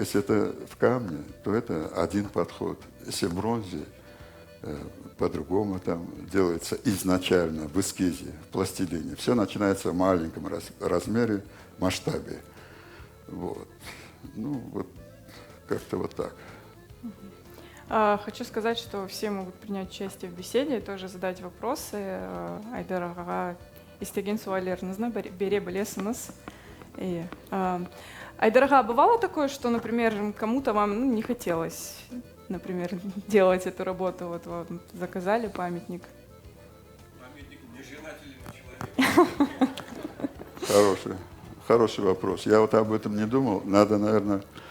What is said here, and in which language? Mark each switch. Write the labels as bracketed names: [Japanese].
[Russian] Если это в камне, то это один подход. Если в бронзе, по-другому там делается изначально, в эскизе, в пластилине. Все начинается в маленьком размере, масштабе. Вот. Ну, вот как-то вот так. Хочу сказать, что все могут принять участие в беседе и тоже задать вопросы. [Kazakh] Айдар ағаға істеген сауалдарыңызды бере білесіңіз. [Russian] Айдар аға, бывало такое, что, например, кому-то вам не хотелось, например, делать эту работу, вот вам заказали памятник? Памятник нежелательный человек. Хороший вопрос. Я вот об этом не думал. Надо, наверное...